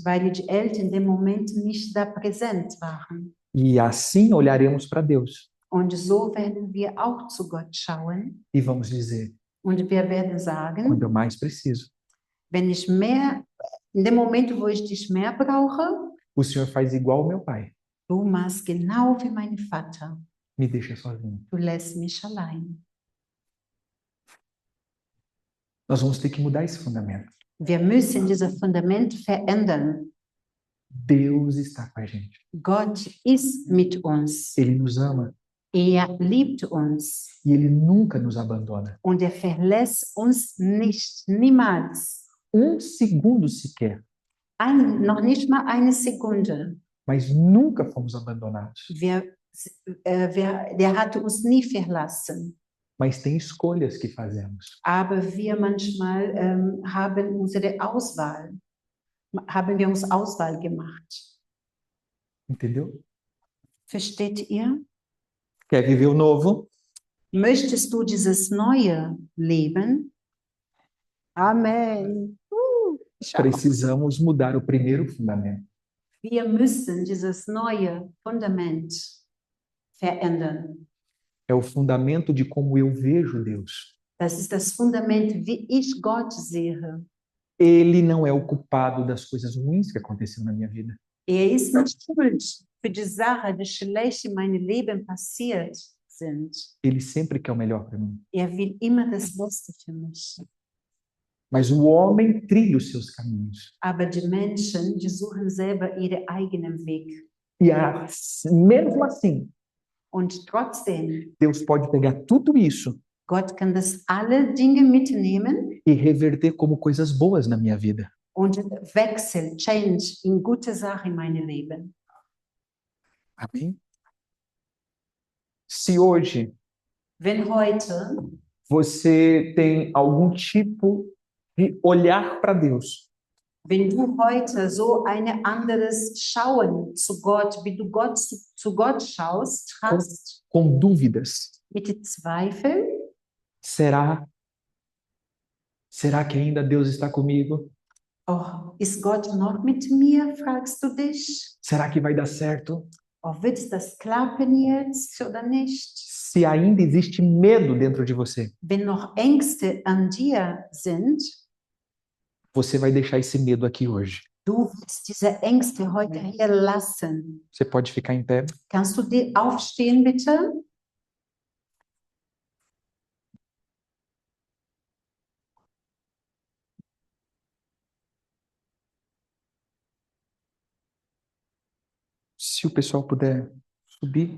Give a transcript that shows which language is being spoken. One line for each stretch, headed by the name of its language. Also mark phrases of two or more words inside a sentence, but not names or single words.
German: weil die Eltern in dem Moment nicht da präsent waren.
Portuguese: E assim olharemos para Deus
German: Und so werden wir auch zu Gott schauen
Portuguese: e vamos dizer:
German: und wir werden sagen,
Portuguese: quando eu mais preciso,
German: wenn ich mehr, in dem Moment, wo ich dich mehr brauche,
Portuguese: o Senhor faz igual ao meu pai,
German: du machst genau wie mein Vater.
Portuguese: me deixa sozinho.
German: Du lässt mich allein.
Portuguese: Nós vamos ter que mudar esse fundamento.
German: Wir müssen dieses Fundament verändern.
Portuguese: Deus está com a gente.
German: Gott ist mit uns.
Portuguese: Ele nos ama
German: Er liebt uns
Portuguese: e Ele nunca nos abandona.
German: und er verlässt uns nicht, niemals.
Portuguese: Segundo sequer,
German: Noch nicht mal eine Sekunde.
Portuguese: mas nunca fomos abandonados.
German: Der hat uns nie verlassen.
Portuguese: Mas tem escolhas que fazemos.
German: Aber wir manchmal haben wir uns Auswahl gemacht.
Portuguese: Entendeu?
German: Versteht ihr?
Portuguese: Quer viver o novo?
German: Möchtest du dieses neue Leben? Amen.
Portuguese: Precisamos mudar o primeiro fundamento.
German: Wir müssen dieses neue Fundament verändern.
Portuguese: É o fundamento de como eu vejo Deus.
German: Das ist das Fundament, wie ich Gott sehe.
Portuguese: Ele não é o culpado das coisas ruins que aconteceram na minha vida.
German: Er ist nicht schuld für die Sachen, die schlecht in meinem Leben passiert sind.
Portuguese: Ele sempre quer o melhor para mim.
German: Er will immer das Beste für mich.
Portuguese: Mas o homem trilha os seus caminhos.
German: Aber die Menschen, die suchen selber ihren eigenen Weg.
Portuguese: E mesmo assim,
German: Und trotzdem,
Portuguese: Deus pode pegar tudo isso
German: Gott kann das alle Dinge mitnehmen
Portuguese: e reverter como coisas boas na minha vida.
German: und change in gute Sachen in meinem Leben.
Portuguese: Amém? Se hoje
German: Wenn heute
Portuguese: você tem algum tipo de olhar para Deus,
German: wenn du heute so ein anderes Schauen zu Gott, wie du zu Gott schaust, hast,
Portuguese: com dúvidas,
German: mit Zweifel,
Portuguese: será que ainda Deus está comigo?
German: oh, ist Gott noch mit mir, fragst du dich?
Portuguese: Será que vai dar certo?
German: Oh, wird das klappen jetzt oder nicht?
Portuguese: Se ainda existe medo dentro de você,
German: Wenn noch Ängste an dir sind,
Portuguese: você vai deixar esse medo aqui hoje.
German: du willst diese Ängste heute hier lassen.
Portuguese: Você pode ficar em pé?
German: Kannst du aufstehen, bitte?
Portuguese: Se o pessoal puder subir.